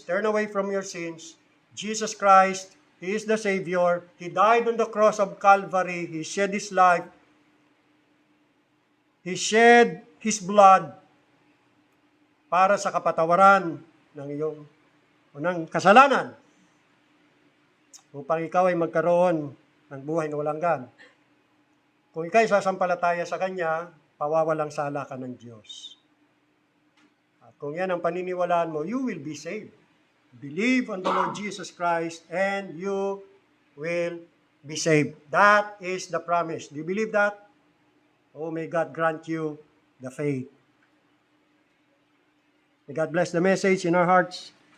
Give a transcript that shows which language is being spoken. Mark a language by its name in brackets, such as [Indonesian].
[English] Turn away from your sins. Jesus Christ, He is the Savior. He died on the cross of Calvary. He shed His life. [Filipino] He shed His blood para sa kapatawaran ng iyong ng kasalanan upang ikaw ay magkaroon ng buhay na walang hanggan. Kung ikaw ay sasampalataya sa Kanya, pawawalang sala ka ng Diyos. At kung yan ang paniniwalaan mo, you will be saved. [English] Believe on the Lord Jesus Christ and you will be saved. That is the promise. Do you believe that? Oh, may God grant you the faith. May God bless the message in our hearts.